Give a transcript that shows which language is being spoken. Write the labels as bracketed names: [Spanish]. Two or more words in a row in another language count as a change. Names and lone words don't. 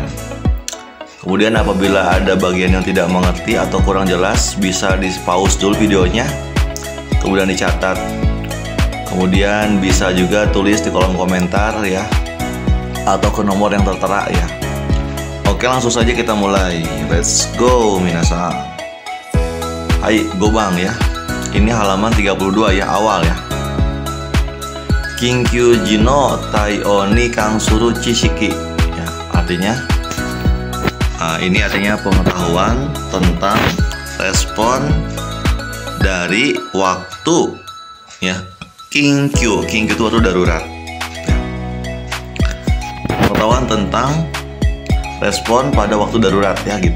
[Indonesian] Kemudian apabila ada bagian yang tidak mengerti atau kurang jelas, bisa di pause dulu videonya, kemudian dicatat. Kemudian bisa juga tulis di kolom komentar ya, atau ke nomor yang tertera ya. Oke, langsung saja kita mulai. [English] Let's go minasan. Hai, go bang ya. [Indonesian] Ini halaman 32 ya, awal ya. [Japanese] 緊急時の対応に関する知識 [Indonesian] ya, artinya ini artinya pengetahuan tentang respon dari waktu ya. Kinkyu itu waktu darurat ya. Pengetahuan tentang respon pada waktu darurat ya gitu.